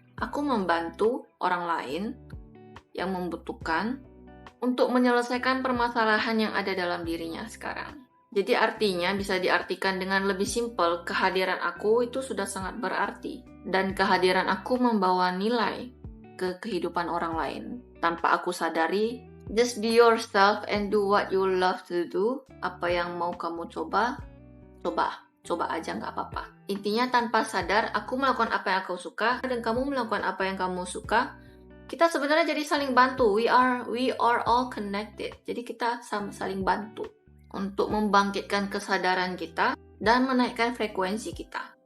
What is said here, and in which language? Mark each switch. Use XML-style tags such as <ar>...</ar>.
<id>Aku membantu orang lain yang membutuhkan untuk menyelesaikan permasalahan yang ada dalam dirinya sekarang. Jadi artinya bisa diartikan dengan lebih simpel, kehadiran aku itu sudah sangat berarti. Dan kehadiran aku membawa nilai ke kehidupan orang lain. Tanpa aku sadari,</id> <en>just be yourself and do what you love to do.</en> <id>Apa yang mau kamu coba aja, nggak apa-apa. Intinya tanpa sadar, aku melakukan apa yang aku suka dan kamu melakukan apa yang kamu suka. Kita sebenarnya jadi saling bantu.</id> <en>We are all connected.</en> <id>Jadi kita saling bantu untuk membangkitkan kesadaran kita dan menaikkan frekuensi kita.</id>